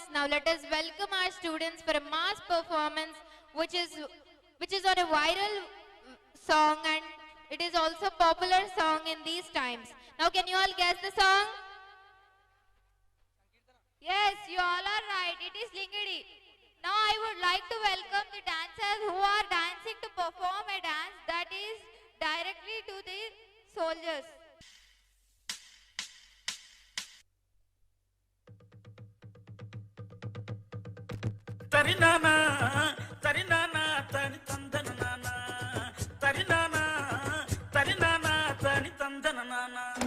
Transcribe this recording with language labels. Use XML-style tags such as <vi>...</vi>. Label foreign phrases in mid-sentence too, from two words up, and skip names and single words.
<en>Now let us welcome our students for a mass performance which is on a viral song, and it is also popular song in these times. Now can you all guess the song? Yes, you all are right. It is Lingidi. Now I would like to welcome the dancers who are dancing to perform a dance that is directly to the soldiers. Tarinana, tarinana, tani tandana nana. Tarinana, tarinana, tani tandana nana.</en>